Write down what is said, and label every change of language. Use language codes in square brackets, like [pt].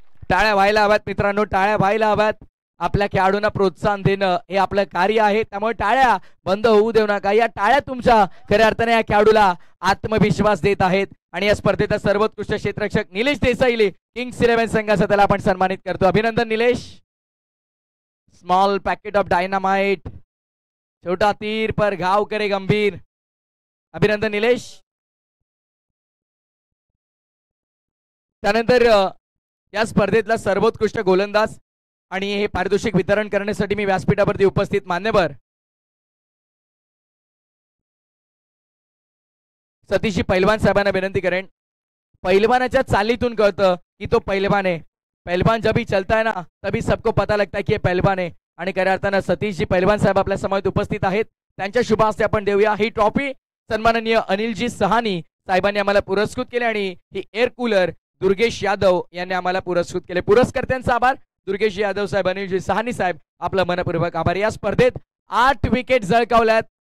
[mr] टाळ्या व्हायला हव्यात मित्रांनो, टाळ्या व्हायला हव्यात. आपल्या खेळाडूंना प्रोत्साहन देणं हे आपलं कार्य आहे, त्यामुळे टाळ्या बंद होऊ देऊ नका. या टाळ्या तुमच्या खऱ्या अर्थाने या खेळाडूला आत्मविश्वास देत आहेत. आणि या स्पर्धेचा सर्वोत्कृष्ट क्षेत्ररक्षक निलेश देसाई किंग्स 11 संघाचा त्याला आपण सन्मानित करतो. अभिनंदन Nilesh. [en] small packet of dynamite, [hi] छोटा तीर पर घाव करे गंभीर. [mr] अभिनंदन निलेश. त्यानंतर या स्पर्धेतला सर्वोत्कृष्ट गोलंदाज आणि हे पारितोषिक वितरण करण्यासाठी मी व्यासपीठावरती उपस्थित मान्यवर सतीशजी पैलवान साहेबांना विनंती करेन. पैलवानाच्या चालीतून कळतं की तो पैलवान आहे. [hi] पहलवान जब भी चलता है ना तभी सबको पता लगता है की [mr] हे पहलवान आहे. आणि खऱ्या अर्थानं सतीशजी पैलवान साहेब आपल्या समोर उपस्थित आहेत, त्यांच्या शुभ हस्ते आपण देऊया ही ट्रॉफी. सन्माननीय अनिलजी सहानी साहेबांनी आम्हाला पुरस्कृत केले आणि ही एअर कूलर दुर्गेश यादव यांनी आम्हाला पुरस्कृत केले. पुरस्कर्त्यांचा आभार. दुर्गेश यादव साहेब, अनिलजी सहानी साहेब, आपला मनपूर्वक आभार. या स्पर्धेत 8 विकेट झळकावल्यात.